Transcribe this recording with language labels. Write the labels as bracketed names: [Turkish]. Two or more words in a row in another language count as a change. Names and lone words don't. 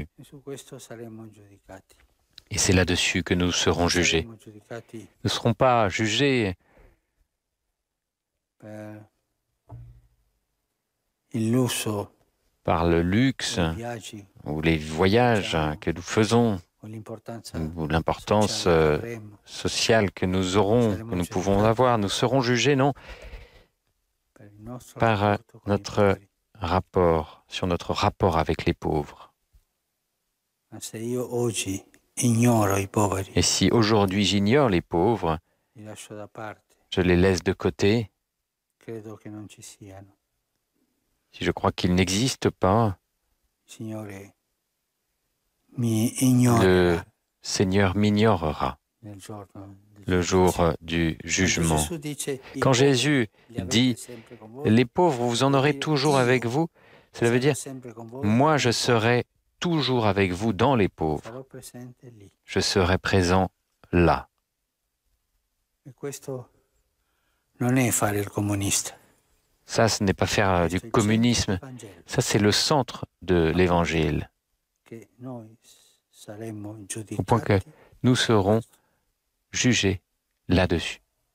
[Italian] E su questo saremo giudicati. [French] Et c'est là-dessus que nous serons jugés. [Italian] Saremo giudicati [French] Nous ne serons pas jugés [Italian] per il lusso, [French] par le luxe [Italian] i viaggi [French] ou les voyages que nous faisons [Italian] o l'importanza [French] ou l'importance [Italian] sociale che avremo. [French] sociale que nous aurons, que nous pouvons avoir. Nous serons jugés, non, [Italian] Per il nostro [French] par [Italian] rapporto con i [French] notre [Italian] poveri. [French] sur notre rapport avec les pauvres. [Italian] Ma se io oggi ignoro i poveri, [French] Et si aujourd'hui j'ignore les pauvres, [Italian] li lascio da parte, [French] je les laisse de côté, [Italian] credo che non ci siano. [French] si je crois qu'ils n'existent pas, [Italian] Il Signore mi [French] le [Italian] ignorerà [French] Seigneur m'ignorera [Italian] nel giorno del [French] le [Italian] giudizio. [French] jour du [Italian] Quando [French] jugement. [Italian] Gesù dice, i [French] Quand [Italian] poveri [French] Jésus [Italian] li avete [French] dit [Italian] sempre con voi, [French] les pauvres, vous en aurez dire, toujours [Italian] io [French] avec vous, cela veut [Italian] sarò [French] dire [Italian] sempre con voi, [French] moi je serai toujours avec vous dans les pauvres. [Italian] sarò presente lì. [French] Je serai présent là. [Italian] E questo non è fare il comunista. [French] Ça, ce n'est pas faire du [Italian] Questo è il [French] communisme. [Italian] centro del Vangelo, [French] Ça, c'est le centre de l'Évangile, [Italian] che noi saremmo [French] au point que [Italian] giudicati [French] nous serons jugés là-dessus.